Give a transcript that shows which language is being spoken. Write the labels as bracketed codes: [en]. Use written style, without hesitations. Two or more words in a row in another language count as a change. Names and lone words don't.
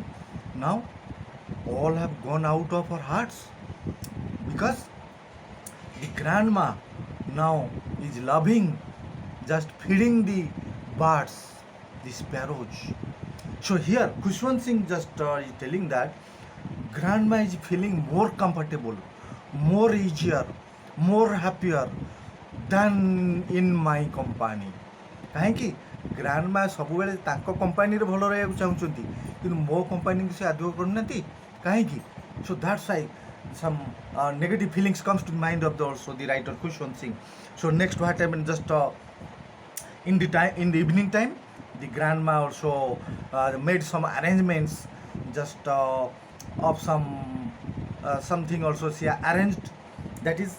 [en] Now all have gone out of her hearts, because the grandma now is loving, just feeding the birds, the sparrows. So here Khushwant Singh just is telling that grandma is feeling more comfortable, more easier, more happier than in my company. [or] କାହିଁକି ଗ୍ରାଣ୍ଡମା ସବୁବେଳେ ତାଙ୍କ କମ୍ପାନୀରେ ଭଲ ରହିବାକୁ ଚାହୁଁଛନ୍ତି, କିନ୍ତୁ ମୋ କମ୍ପାନୀକୁ ସେ ଆଦୌ କରୁନାହାନ୍ତି। କାହିଁକି? [en] So that's why some negative feelings comes to the mind of also the writer Khushwant Singh. So next what happened, just in the evening time, the grandma also made some arrangements, just of something also she arranged, that is.